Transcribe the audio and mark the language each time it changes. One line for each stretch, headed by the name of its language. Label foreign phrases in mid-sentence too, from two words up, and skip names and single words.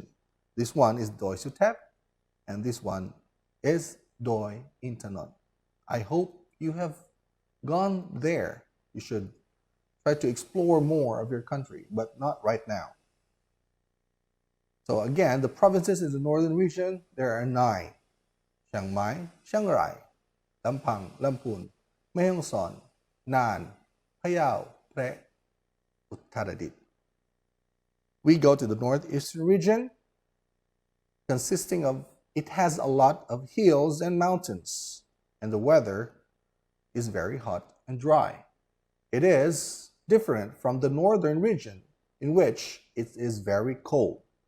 English: This one is Doi Suthep, and this one is Doi Intanon. I hope you have gone there. You should try to explore more of your country, but not right now. So again, the provinces in the northern region, there are 9. Chiang Mai, Chiang Rai, Lampang, Lamphun, Mae Hong Son, Nan, Phayao, Phrae, Uttaradit. We go to the northeastern region, consisting of, it has a lot of hills and mountains, and the weather is very hot and dry. It is different from the northern region, in which it is very cold.